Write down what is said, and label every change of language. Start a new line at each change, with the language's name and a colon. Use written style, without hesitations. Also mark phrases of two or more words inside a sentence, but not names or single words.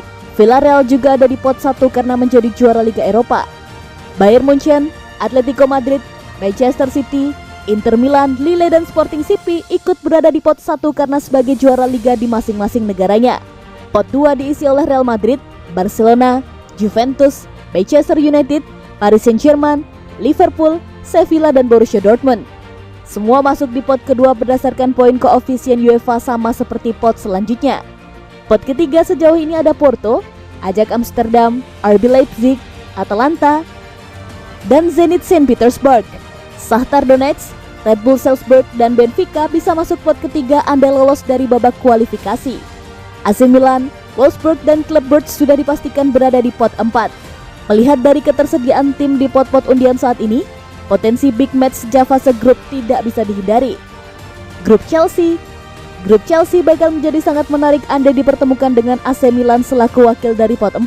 Indonesian: Villarreal juga ada di pot 1 karena menjadi juara Liga Eropa. Bayern Munchen, Atletico Madrid, Manchester City, Inter Milan, Lille dan Sporting CP ikut berada di pot 1 karena sebagai juara liga di masing-masing negaranya. Pot 2 diisi oleh Real Madrid, Barcelona, Juventus, Manchester United, Paris Saint-Germain, Liverpool, Sevilla dan Borussia Dortmund. Semua masuk di pot kedua berdasarkan poin koefisien UEFA sama seperti pot selanjutnya. Pot ketiga sejauh ini ada Porto, Ajax Amsterdam, RB Leipzig, Atalanta, dan Zenit Saint Petersburg. Shakhtar Donetsk, Red Bull Salzburg, dan Benfica bisa masuk pot ketiga andai lolos dari babak kualifikasi. AC Milan, Wolfsburg, dan klub Brugge sudah dipastikan berada di pot 4. Melihat dari ketersediaan tim di pot-pot undian saat ini, potensi
English: big match
Indonesian: sejak fase grup tidak bisa dihindari. Grup Chelsea bakal menjadi sangat menarik andai dipertemukan dengan AC Milan selaku wakil dari pot 4.